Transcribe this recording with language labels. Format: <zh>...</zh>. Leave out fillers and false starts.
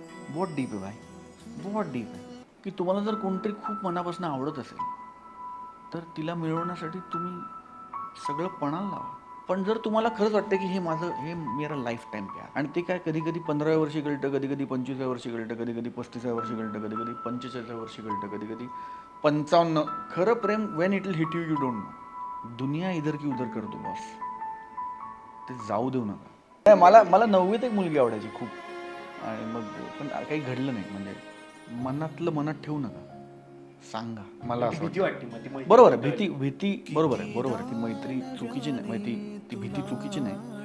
<mr>What deep आहे भाई, what deep आहे. की तुम्हाला जर कोणतरी खूप मनापासून आवडत असेल तर तिला मिळवण्यासाठी तुम्ही सगळं पणाला लावा. पण जर तुम्हाला खरंच वाटतं की हे</mr> <hi>मेरा लाईफ टाईम प्यार,</hi> <mr>आणि ते काय कधी कधी 15व्या वर्षी कळतं, कधी कधी 25व्या वर्षी कळतं, कधी कधी 35व्या वर्षी कळतं, कधी कधी 45व्या वर्षी कळतं, कधी कधी 55. खरं प्रेम</mr> <en>When it will hit you, you don't know.</en> <hi>दुनिया इधर की उधर</hi> <mr>करतो बॉस, ते जाऊ देऊ नका. मला 9वीत एक मुलगी आवडायची खूप, आणि मग पण काही घडलं नाही. म्हणजे मनातलं मनात ठेवू नका, सांगा. मला असं भीती वाटते मग ती बरोबर आहे, भीती बरोबर आहे, ती मैत्री चुकीची नाही, ती भीती चुकीची नाही.</mr>